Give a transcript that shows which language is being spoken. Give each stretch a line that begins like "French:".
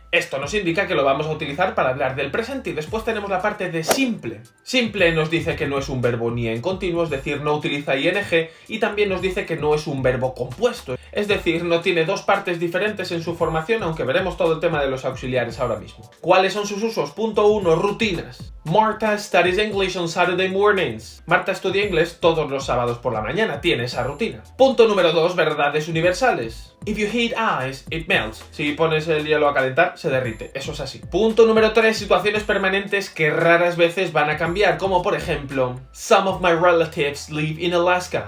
Spanish: Esto nos indica que lo vamos a utilizar para hablar del presente. Y después tenemos la parte de simple. Simple nos dice que no es un verbo ni en continuo, es decir, no utiliza ing, y también nos dice que no es un verbo compuesto, es decir, no tiene 2 partes diferentes en su formación, aunque veremos todo el tema de los auxiliares ahora mismo. ¿Cuáles son sus usos? Punto 1, rutinas. Martha studies English on Saturday mornings. Marta estudia inglés todos los sábados por la mañana, tiene esa rutina. Punto número 2, verdades universales.
English: If you heat ice, it melts.
Spanish: Si pones el hielo a calentar, se derrite. Eso es así. Punto número 3, situaciones permanentes que raras veces van a cambiar, como por ejemplo,
English: some of my relatives live in Alaska.